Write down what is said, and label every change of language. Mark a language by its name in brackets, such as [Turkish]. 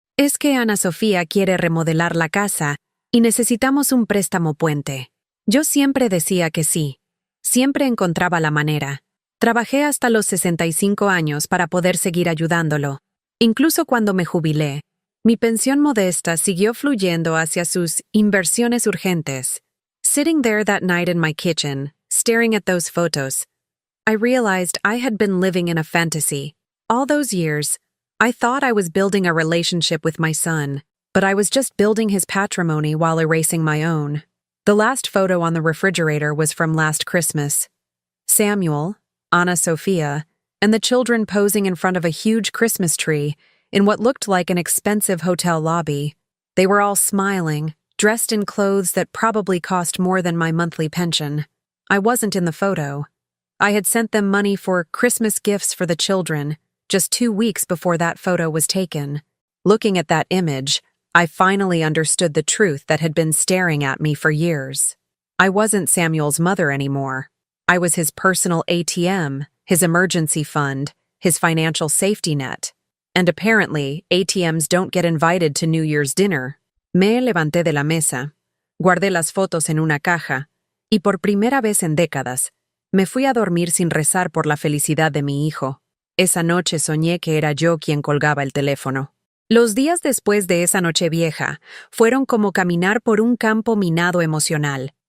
[Spanish] Es que Ana Sofía quiere remodelar la casa y necesitamos un préstamo puente». Yo siempre decía que sí. Siempre encontraba la manera. Trabajé hasta los 65 años para poder seguir ayudándolo. Incluso cuando me jubilé, mi pensión modesta siguió fluyendo hacia sus inversiones urgentes. [English] Sitting there that night in my kitchen, staring at those photos, I realized I had been living in a fantasy. All those years, I thought I was building a relationship with my son, but I was just building his patrimony while erasing my own. The last photo on the refrigerator was from last Christmas. Samuel, Ana Sofia, and the children posing in front of a huge Christmas tree in what looked like an expensive hotel lobby. They were all smiling, dressed in clothes that probably cost more than my monthly pension. I wasn't in the photo. I had sent them money for Christmas gifts for the children, just 2 weeks before that photo was taken. Looking at that image, I finally understood the truth that had been staring at me for years. I wasn't Samuel's mother anymore. I was his personal ATM, his emergency fund, his financial safety net. And apparently, ATMs don't get invited to New Year's dinner. [Spanish] Me levanté de la mesa, guardé las fotos en una caja, y por primera vez en décadas, me fui a dormir sin rezar por la felicidad de mi hijo. Esa noche soñé que era yo quien colgaba el teléfono. Los días después de esa noche vieja fueron como caminar por un campo minado emocional.